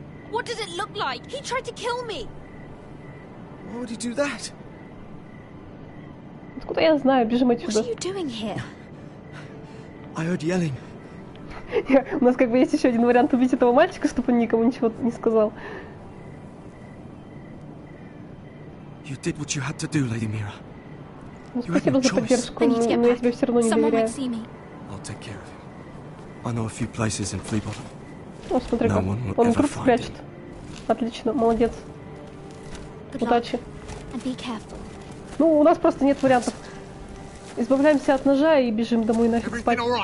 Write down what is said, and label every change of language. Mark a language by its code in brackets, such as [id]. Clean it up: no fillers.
[en] What does it look like? He tried to kill me. Why would he do that? [ru] Откуда я знаю? Бежим отсюда. [en] What are you doing here? I heard yelling. [ru] У нас как бы есть еще один вариант убить этого мальчика, чтобы он никому ничего не сказал. [en] You did what you had to do, Lady Mira. [ru] Ну, спасибо за поддержку, но я тебе все равно не доверяю. [en] I'll take care of him. I know a few places in Fleabottom. [ru] О, смотри-ка, он круто спрячет. Отлично, молодец. Удачи. Ну, у нас просто нет вариантов. Избавляемся от ножа и бежим домой нафиг спать.